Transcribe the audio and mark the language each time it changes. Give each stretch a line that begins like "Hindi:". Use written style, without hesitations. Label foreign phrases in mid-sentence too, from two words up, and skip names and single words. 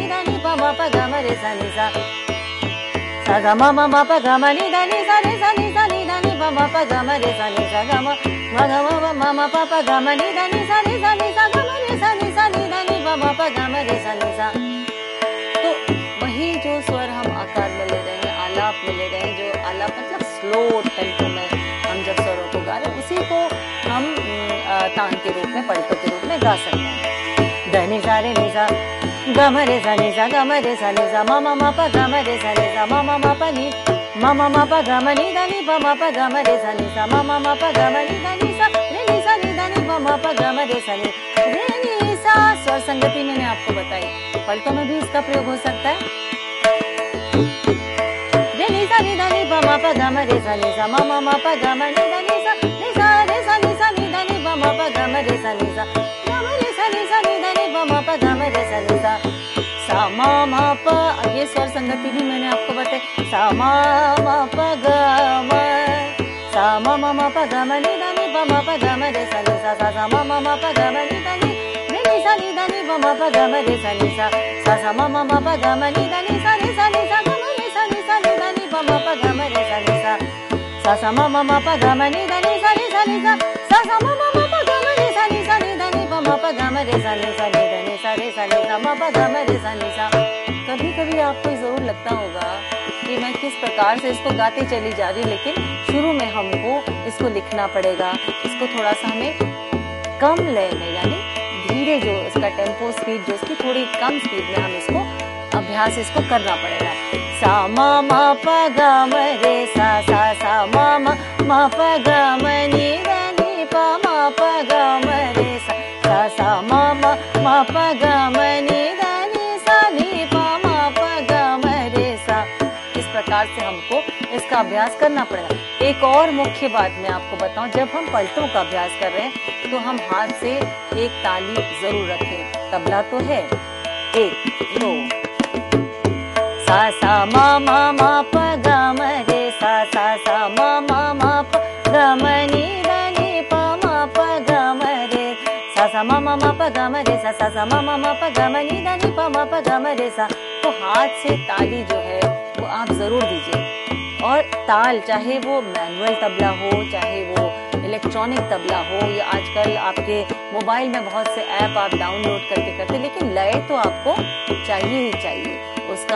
Hindi: ध नि प म प ग म रे सा नि सा सा ग म म म प ग म नि ध नि सा रे सा नि ध नि प म प ग म रे सा नि सा ग म म ग म म प प ग म नि ध नि सा रे सा नि सा ग म रे सा नि ध नि प म प ग म रे सा नि सा। तो वही जो स्वर हम आकार में ले रहे हैं, आलाप में ले रहे हैं, जो आलाप मतलब
English: slow tempo
Hindi: में हम जब स्वरों को गा रहे हैं उसी को हम तान के रूप में पलटों के रूप में गा सकते हैं। ध नि सा रे नि सा ग म रे सा नि सा ग म रे सा नि सा म म म प ग म रे सा नि सा म म म प नि म म म प ग म नि ध नि प म प ग म रे सा नि सा म म म प ग म नि ध नि सा रे नि सा नि ध नि प म प ग म रे सा नि रे नि सा। स्वर संगति मैंने आपको बताई, पलटों में भी इसका प्रयोग हो सकता है। रे नि सा नि ध नि प म प ग म रे सा नि सा म म म प ग म नि ध नि सा रे सा नि ध नि प म प ग म रे सा नि सा ग म रे सा नि ध नि प म प ग म रे सा नि सा सा म म प। ये स्वर संगति भी मैंने आपको बताई, सा म म प ग म सा म म म प ग म नि ध नि प म प ग म रे सा नि सा सा म म म प ग म नि ध नि रे नि सा नि ध नि प म प ग म रे सा नि सा सा सा म म म प ग म नि ध नि सा रे सा नि सा ग म रे सा नि ध नि प म प ग म रे सा नि सा सा सा म म म प ग म नि ध नि सा रे सा नि सा सा सा म म म प ग म रे सा नि ध नि प म प ग म रे सा नि ध नि सा रे सा नि सा म प ग म रे सा नि सा। कभी कभी आपको जरूर लगता होगा कि मैं किस प्रकार से इसको गाती चली जा रही, लेकिन शुरू में हमको इसको लिखना पड़ेगा, इसको थोड़ा सा हमें कम लय में यानी धीरे, जो इसका
English: tempo speed
Hindi: जो इसकी थोड़ी कम स्पीड में हम इसको अभ्यास इसको करना पड़ेगा। सा म म प ग म रे सा सा सा म म प ग म नि ध नि प म प ग म रे सा सा सा म प ग म नि ध नि सा नि प म प ग म रे सा। इस प्रकार से हमको इसका अभ्यास करना पड़ेगा। एक और मुख्य बात मैं आपको बताऊं, जब हम पलटों का अभ्यास कर रहे हैं तो हम हाथ से एक ताली जरूर रखें। तबला तो है, 1 2 सा सा म म प ग म रे सा सा सा म म प ग म नि ध नि प म प ग म रे सा सा म म प ग म रे सा सा सा म म प ग म नि ध नि प म प ग म रे सा। तो हाथ से ताली जो है वो आप जरूर दीजिए। और ताल, चाहे वो मैनुअल तबला हो, चाहे वो इलेक्ट्रॉनिक तबला हो, या आजकल आपके मोबाइल में बहुत से ऐप आप डाउनलोड करते करते, लेकिन लय तो आपको चाहिए ही चाहिए उसका।